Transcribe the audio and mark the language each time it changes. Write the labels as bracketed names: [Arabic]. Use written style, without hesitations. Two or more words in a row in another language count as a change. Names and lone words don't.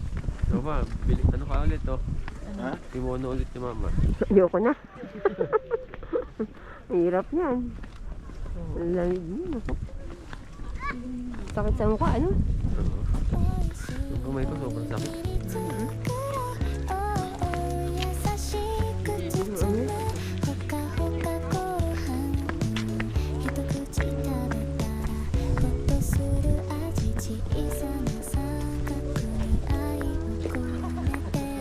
[Filipino] Mama, ano ka ulit oh? Ha? Kimono ulit ni mama. Ayoko na. Hirap yan. Lamig mo. Sakit sa mukha, ano? Yung kamay ko sobrang sakit. [Japanese] 優しく包むほかほかご飯一口食べたらほっとする味小さな三角に愛を込めて